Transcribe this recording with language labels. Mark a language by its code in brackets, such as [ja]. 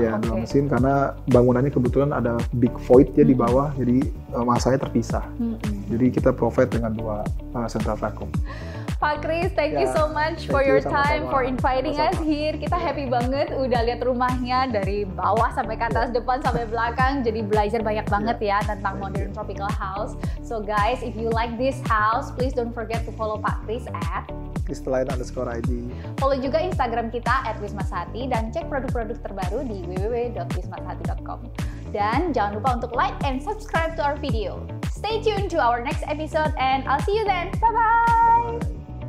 [id] Ya, 2 mesin karena bangunannya kebetulan ada big void ya di bawah, jadi masanya terpisah. Jadi kita provide dengan 2 central vacuum. [en] Pak Kris, thank you so much for your time, for inviting us here. [id] Kita happy banget udah lihat rumahnya dari bawah sampai ke atas, depan sampai belakang. Jadi belajar banyak banget ya tentang modern tropical house. [en] So guys, if you like this house, please don't forget to follow Pak Kris at Kristelain_ID. [id] Follow juga Instagram kita @wismasehati dan cek produk-produk terbaru di www.wismasehati.com. Dan jangan lupa untuk [en] like and subscribe to our video. Stay tuned to our next episode and I'll see you then. Bye-bye!